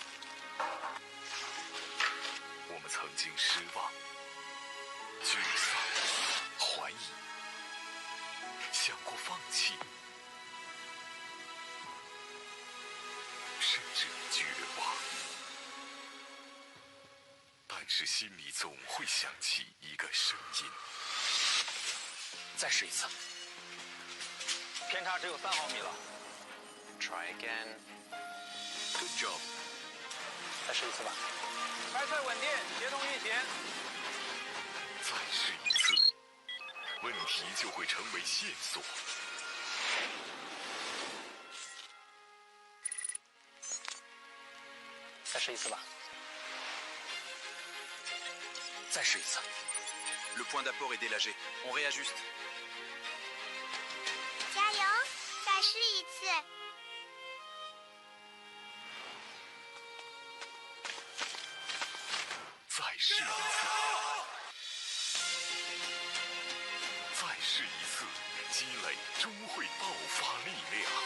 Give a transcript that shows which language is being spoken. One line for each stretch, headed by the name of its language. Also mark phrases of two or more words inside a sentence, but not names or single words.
Chinese: 我们曾经失望、沮丧、怀疑，想过放弃，甚至绝望。但是心里总会响起一个声音： 再试一次，偏差只有3毫米了。
English: Try again. Good job.
Chinese: 再试一次吧。拍摄稳定，协同运行。再试一次，问题就会成为线索。再试一次吧。再试一次。
French: Le point d'apport est délagé. On réajuste.
Chinese: 加油，再试一次。再试一次，再试一次，积累终会爆发力量。